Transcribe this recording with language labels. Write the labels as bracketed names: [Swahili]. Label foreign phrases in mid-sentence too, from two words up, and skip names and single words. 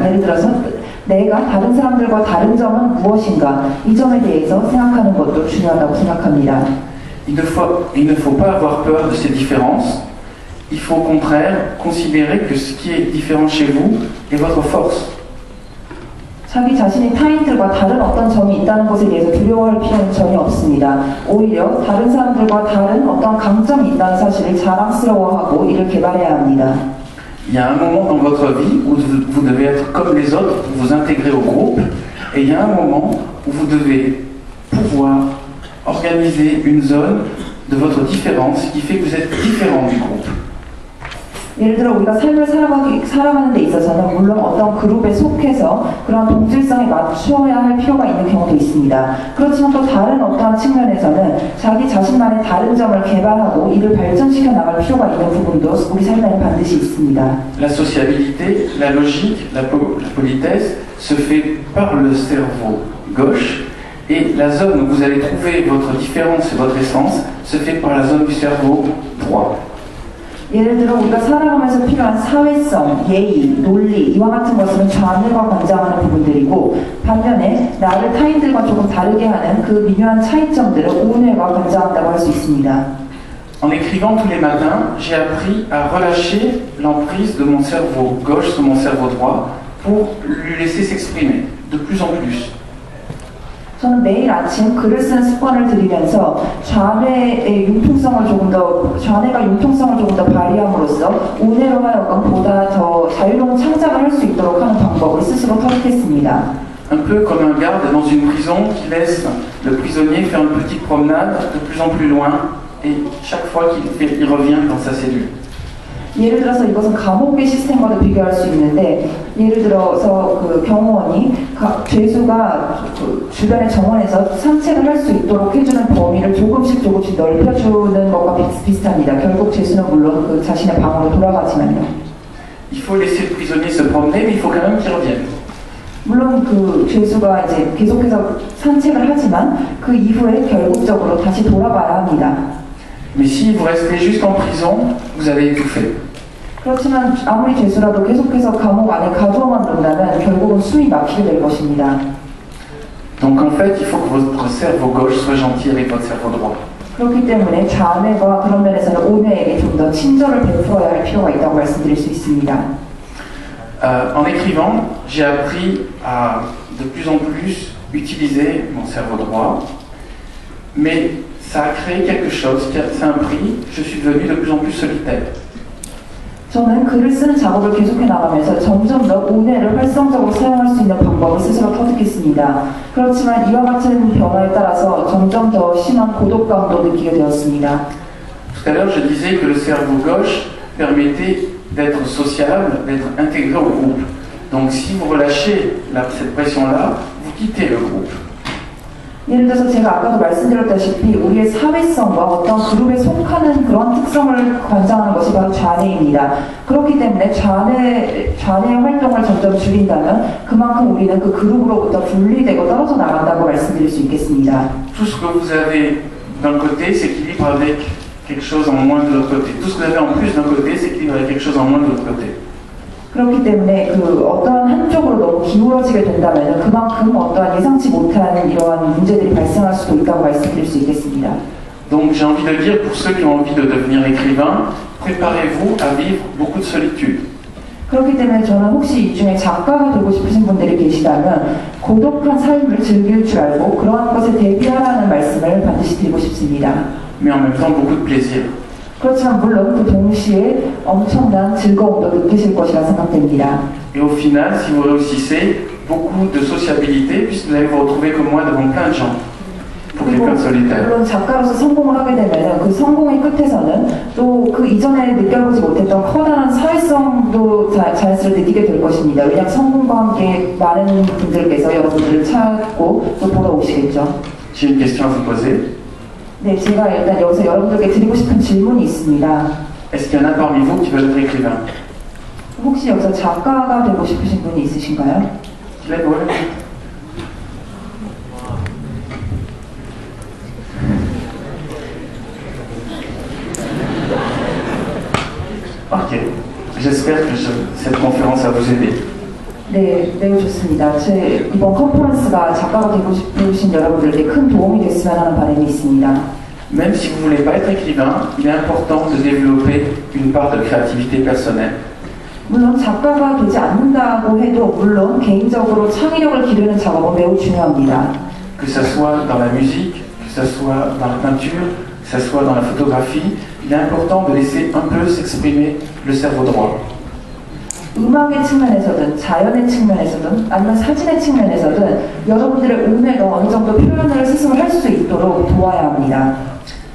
[Korean] 예를 들어서 내가 다른 사람들과 다른 점은 무엇인가 이 점에 대해서 생각하는 것도 중요하다고 생각합니다. [French] Il ne faut pas avoir peur de ces différences. Il faut au contraire considérer que ce qui est différent chez vous est votre force. [Korean] 자기 자신이 타인들과 다른 어떤 점이 있다는 것에 대해서 두려워할 필요는 전혀 없습니다. 오히려 다른 사람들과 다른 어떤 강점이 있다는 사실을 자랑스러워하고 이를 개발해야 합니다. [French] Il y a un moment dans votre vie où vous devez être comme les autres pour vous intégrer au groupe, Et il y a un moment où vous devez pouvoir organiser une zone de votre différence qui fait que vous êtes différent du groupe. [Korean] 예를 들어 우리가 삶을 살아가는 데 있어서는 물론 어떤 그룹에 속해서 그런 동질성에 맞춰야 할 필요가 있는 경우도 있습니다. 그렇지만 또 다른 어떠한 측면에서는 자기 자신만의 다른 점을 개발하고 이를 발전시켜 나갈 필요가 있는 부분도 우리 삶에는 반드시 있습니다. [French] La sociabilité, la logique, la politesse se fait par le cerveau gauche et la zone où vous allez trouver votre différence et votre essence se fait par la zone du cerveau droit. [Korean] 예를 들어 우리가 살아가면서 필요한 사회성, 예의, 논리 이와 같은 것은 좌뇌가 관장하는 부분들이고 반면에 나를 타인들과 조금 다르게 하는 그 미묘한 차이점들을 우뇌가 관장한다고 할 수 있습니다. [French] En écrivant tous les matins, j'ai appris à relâcher l'emprise de mon cerveau gauche sur mon cerveau droit pour lui laisser s'exprimer de plus en plus. [Korean] 저는 매일 아침 글을 쓰는 습관을 들이면서 좌뇌가 융통성을 조금 더 발휘함으로써 우뇌로 하여금 보다 더 자유로운 창작을 할 수 있도록 하는 방법을 스스로 터득했습니다. [French] Un peu comme un garde dans une prison qui laisse le prisonnier faire une petite promenade de plus en plus loin et chaque fois il revient dans sa cellule. [Korean] 예를 들어서 이것은 감옥의 시스템과도 비교할 수 있는데 예를 들어서 그 경호원이 죄수가 그 주변의 정원에서 산책을 할 수 있도록 해주는 범위를 조금씩 넓혀주는 것과 비슷합니다. 결국 죄수는 물론 그 자신의 방으로 돌아가지만요. [French] Il faut laisser le prisonnier se promener, mais il faut quand même qu'il revienne. [Korean] 물론 그 죄수가 이제 계속해서 산책을 하지만 그 이후에 결국적으로 다시 돌아가야 합니다. [French] Mais si vous restez juste en prison, vous allez étouffer. [Korean] 그렇지만 아무리 죄수라도 계속해서 감옥 안에 가두어만 둔다면 결국은 숨이 막히게 될 것입니다. [French] Donc en fait, il faut que votre cerveau gauche soit gentil avec votre cerveau droit. [Korean] 그렇기 때문에 좌뇌가 그런 면에서는 우뇌에게 좀 더 친절을 베풀어야 할 필요가 있다고 말씀드릴 수 있습니다. [French] En écrivant, j'ai appris à de plus en plus utiliser mon cerveau droit, mais ça a créé quelque chose, c'est un prix, je suis devenu de plus en plus solitaire. [Korean] 저는 글을 쓰는 작업을 계속해 나가면서 점점 더 우뇌를 활성적으로 사용할 수 있는 방법을 스스로 터득했습니다. 그렇지만 이와 같은 변화에 따라서 점점 더 심한 고독감도 느끼게 되었습니다. [French] Tout à l'heure, je disais que le cerveau gauche permettait d'être sociable, d'être intégré au groupe. Donc si vous relâchez cette pression-là, vous quittez le groupe. [Korean] 예를 들어서 제가 아까도 말씀드렸다시피 우리의 사회성과 어떤 그룹에 속하는 그런 특성을 관장하는 것이 바로 좌뇌입니다. 그렇기 때문에 좌뇌의 활동을 점점 줄인다면 그만큼 우리는 그 그룹으로부터 분리되고 떨어져 나간다고 말씀드릴 수 있겠습니다. [French] Tout ce que vous avez d'un côté s'équilibre avec quelque chose en moins de l'autre côté. Tout ce que vous avez en plus d'un côté s'équilibre avec quelque chose en moins de l'autre côté. [Korean] 그렇기 때문에 그 어떠한 한쪽으로 너무 기울어지게 된다면 그만큼 어떠한 예상치 못한 이러한 문제들이 발생할 수도 있다고 말씀드릴 수 있겠습니다. [French] Donc j'ai envie de dire pour ceux qui ont envie de devenir écrivain, préparez-vous à vivre beaucoup de solitude. [Korean] 그렇기 때문에 저는 혹시 이 중에 작가가 되고 싶으신 분들이 계시다면 고독한 삶을 즐길 줄 알고 그러한 것에 대비하라는 말씀을 반드시 드리고 싶습니다. [French] Mais en même temps beaucoup de plaisir. [Korean] 그렇지만 물론 그 동시에 엄청난 즐거움도 느끼실 것이라 생각됩니다. [French] Et au final, si vous réussissez, beaucoup de sociabilité, puisque vous allez vous retrouver comme moi devant plein de gens, pour quelqu'un de solitaire. [Korean] 물론 작가로서 성공을 하게 되면 그 성공의 끝에서는 또 그 이전에 느껴보지 못했던 커다란 사회성도 자연스럽게 느끼게 될 것입니다. 왜냐하면 성공과 함께 많은 분들께서 여러분들을 찾고 또 보러 오시겠죠. [French] J'ai une question à vous poser. [Korean] 네, 제가 일단 여기서 여러분들께 드리고 싶은 질문이 있습니다. [French] Est-ce qu'il y en a parmi vous qui veulent être écrivain? [Korean] 혹시 여기서 작가가 되고 싶으신 분이 있으신가요? [French] Ok. J'espère que cette conférence va vous aider. [Korean] 네, 매우 좋습니다. 제 이번 컨퍼런스가 작가가 되고 싶으신 여러분들께 큰 도움이 됐으면 하는 바람이 있습니다. [French] Même si vous ne voulez pas être écrivain, il est important de développer une part de créativité personnelle. [Korean] 물론 작가가 되지 않는다고 해도 물론 개인적으로 창의력을 기르는 작업은 매우 중요합니다. [French] Que ce soit dans la musique, que ce soit dans la peinture, que ce soit dans la photographie, il est important de laisser un peu s'exprimer le cerveau droit. [Korean] 음악의 측면에서든 자연의 측면에서든 아니면 사진의 측면에서든 여러분들의 오뇌가 어느 정도 표현을 스스로 할 수 있도록 도와야 합니다.